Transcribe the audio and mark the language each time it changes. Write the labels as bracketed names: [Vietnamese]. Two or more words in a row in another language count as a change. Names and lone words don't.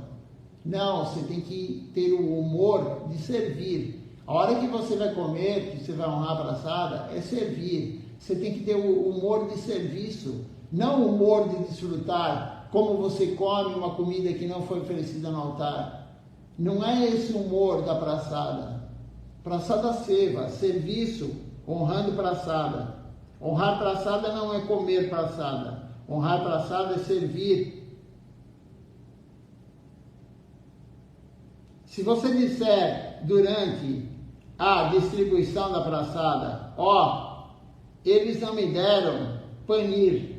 [Portuguese] Não, você tem que ter o humor de servir. A hora que você vai comer, que você vai honrar a prasada, é servir. Você tem que ter o humor de serviço, não o humor de desfrutar, como você come uma comida que não foi oferecida no altar. Não é esse o humor da prasada. [Sanskrit] Prasada seva, [Portuguese] serviço, honrando prasada. Honrar prasada não é comer prasada. Honrar prasada é servir. Se você disser durante a distribuição da prasada, eles não me deram paneer.